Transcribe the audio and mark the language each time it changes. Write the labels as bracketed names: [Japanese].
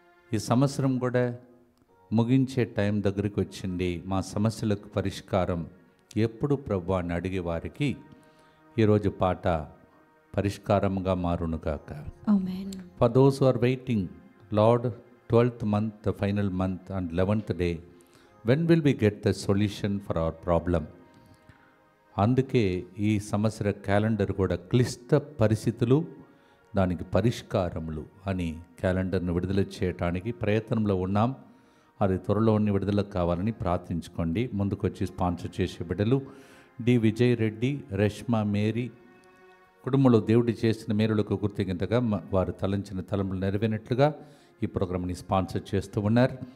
[Telugu] ఈ సంవత్సరం కూడా ముగించే టైం దగ్గరికి వచ్చింది. మా సమస్యలకు పరిష్కారం ఎప్పుడు ప్రభు అని అడిగే వారికి ఈరోజు పాట పరిష్కారంగా మారునుగాక. [English] Amen. For those who are waiting, Lord, 12th month, the final month and 11th day, when will we get the solution for our problem? [Telugu] అందుకే ఈ సంవత్సర క్యాలెండర్ కూడా క్లిష్ట పరిస్థితులు దానికి పరిష్కారములు అని క్యాలెండర్ను విడుదల చేయడానికి ప్రయత్నంలో ఉన్నాం. అది త్వరలో విడుదల కావాలని ప్రార్థించుకోండి. ముందుకొచ్చి స్పాన్సర్ చేసే బిడ్డలు డి విజయ్ రెడ్డి, రష్మా మేరీ కుటుంబంలో దేవుడి చేసిన మేలులకు కృతజ్ఞతగా వారు తలంచిన తలంపులు నెరవేరినట్లుగా ఈ ప్రోగ్రాంని స్పాన్సర్ చేస్తూ ఉన్నారు.